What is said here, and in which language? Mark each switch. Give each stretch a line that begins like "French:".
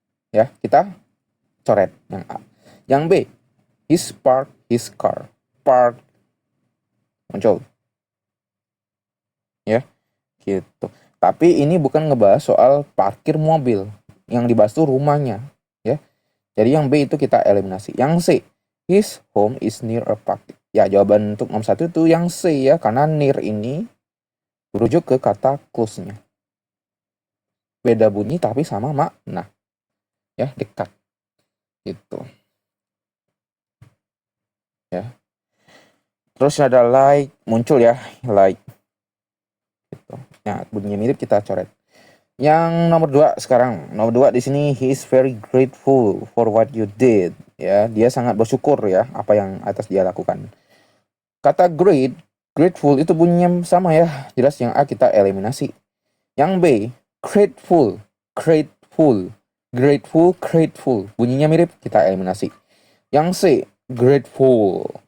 Indonesian: Ya, kita coret yang A. Yang B,
English: his car.
Indonesian: Park muncul. Ya, gitu. Tapi ini bukan ngebahas soal parkir mobil. Yang dibahas tuh rumahnya, ya. Jadi yang B itu kita eliminasi. Yang C,
English: his home is near a park.
Indonesian: Ya, jawaban untuk nomor 1 itu yang C ya, karena near ini merujuk ke kata close-nya. Beda bunyi tapi sama makna. Ya, dekat. Gitu. Ya. Terus ada like muncul ya, like. Gitu. Nah, bunyinya mirip kita coret. Yang nomor 2 sekarang. Nomor 2 di sini,
English: he is very grateful for what you did.
Indonesian: Ya, dia sangat bersyukur ya apa yang atas dia lakukan. Kata grateful itu bunyinya sama ya. Jelas yang A kita eliminasi. Yang B, grateful. Grateful, grateful. Bunyinya mirip, kita eliminasi. Yang C, grateful.